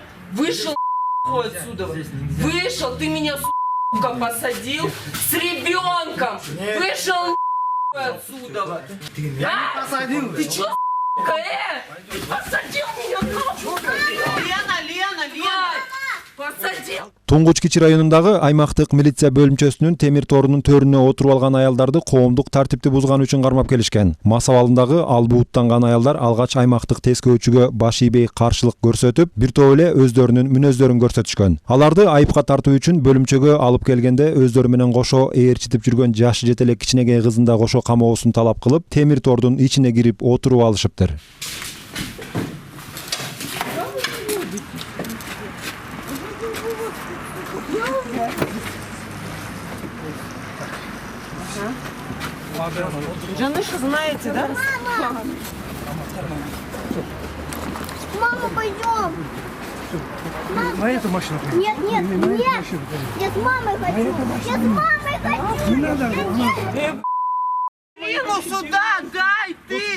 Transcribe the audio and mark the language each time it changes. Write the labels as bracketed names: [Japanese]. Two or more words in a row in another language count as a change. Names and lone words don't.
[Russian] Вышел отсюда! Вышел! Ты меня, сука, посадил с ребенком! Вышел отсюда! А? Ты че, сука, Ты посадил меня, сука! Лена! Посадил! [Kyrgyz] Туңгуч Кичи районундагы аймактык милиция бөлүмчөсүнүн темир торунун төрүнө отуруп алган аялдарды коомдук тартипти бузган үчүн кармап келишкен. Мас абалындагы албууттанган аялдар алгач аймактык тескөөчүгө баш ийбей каршылык көрсөтүп, бир топ эле өздөрүнүн мүнөздөрүн көрсөтүшкөн. Аларды айыпка тартуу үчүн бөлүмчөгө алып келгенде өздөрү менен кошо ээрчитип жүргөн жашы жете эле кичинекей кызын да кошо камоосун талап кылып, темир тордун ичине кирип отуруп алышыптыр. Жаныша, [Russian] знаете, да? Мама, пойдем. На эту машину. Нет, нет, нет. Я с мамой хочу. Я с мамой хочу. Не надо. Блин, сюда, дай ты!